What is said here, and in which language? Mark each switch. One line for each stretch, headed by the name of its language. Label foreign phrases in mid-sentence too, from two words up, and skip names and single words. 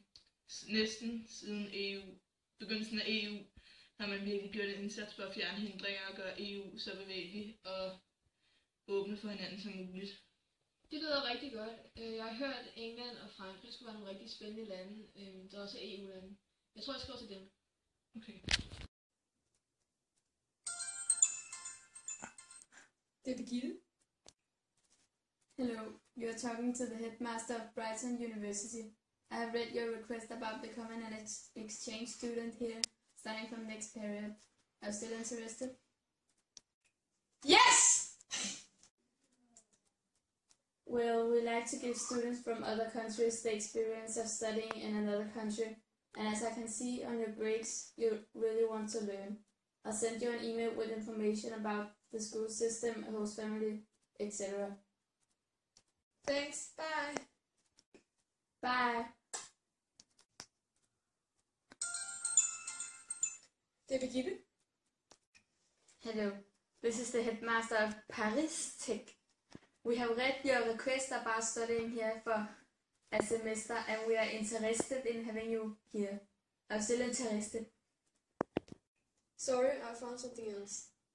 Danish: Næsten siden begyndelsen af EU har man virkelig gjort en indsats for at fjerne hindringer og gøre EU så bevægelig og åbne for hinanden som muligt. Det lyder rigtig godt. Jeg har hørt, at England og Frankrig skulle være nogle rigtig spændende lande, der også er EU-lande. Jeg tror, jeg skal til dem. Okay. Det er Birgitte.
English: Hello, you're talking to the headmaster of Brighton University. I have read your request about becoming an exchange student here, starting from next period. Are you still interested? Yes! Well, we like to give students from other countries the experience of studying in another country, and as I can see on your breaks, you really want to learn. I'll send you an email with information about the school system, host family, etc. Thanks, bye! Bye!
Danish: Det er Birgitte.
English: Hello, this is the headmaster of Paris Tech. We have read your request about studying here for a semester and we are interested in having you here. I'm still interested. Sorry, I found something else.